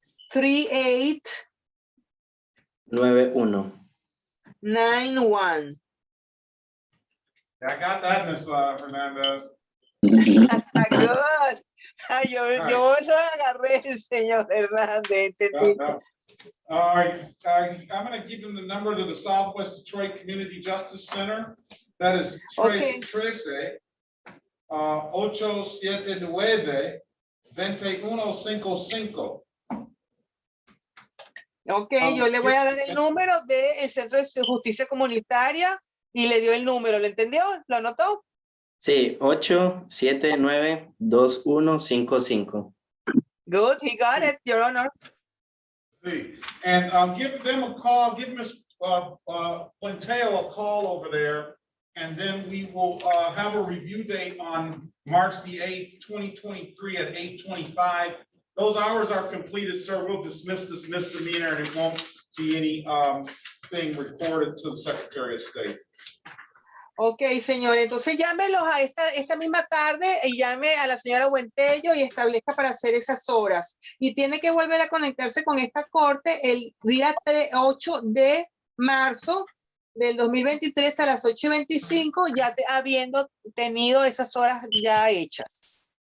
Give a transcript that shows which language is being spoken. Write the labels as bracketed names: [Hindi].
[English] 38. 91. 91. I got that, Ms. Hernandez. Good. [Spanish] Yo lo agarré, señor Hernández. [English] All right, I'm going to give him the number to the Southwest Detroit Community Justice Center. That is 879-2155. [Spanish] Ok, yo le voy a dar el número del Centro de Justicia Comunitaria y le dio el número. ¿Lo entendió? ¿Lo anotó? Sí, 879-2155. [English] Good, he got it, Your Honor. See, and give them a call, give Ms. Planteo a call over there, and then we will have a review date on March the 8th, 2023 at 8:25. Those hours are completed, sir. We'll dismiss this misdemeanor and it won't be any thing reported to the Secretary of State. [Spanish] Ok, señor, entonces llámelos a esta misma tarde y llame a la señora Buentello y establezca para hacer esas horas. Y tiene que volver a conectarse con esta corte el día 8 de marzo del 2023 a las 8:25, ya habiendo tenido esas horas ya hechas.